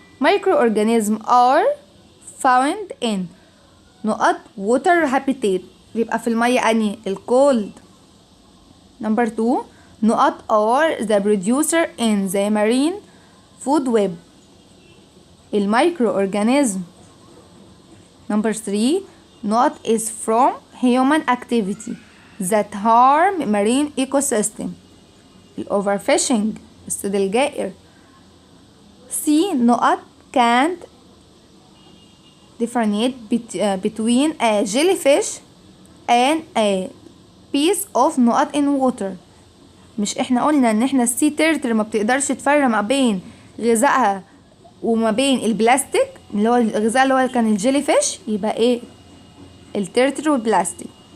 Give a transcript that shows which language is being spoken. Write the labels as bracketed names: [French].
[English] Microorganisms are found in water habitat. [Arabic] بيبقى في المية أنهي؟ الكولد. [English] Number 2. are the producer in the marine food web. الميكروorganism. Number 3. is from human activity that harm marine ecosystem. overfishing [Arabic] الصيد الجائر. [English] C. can't differentiate between a jellyfish and a piece of in water. [Arabic] مش احنا قلنا ان احنا السي تيرتر ما بتقدرش تفرق ما بين غذائها وما بين البلاستيك اللي هو الغذاء اللي هو كان الجيليفيش. يبقى ايه؟ التيرتر والبلاستيك.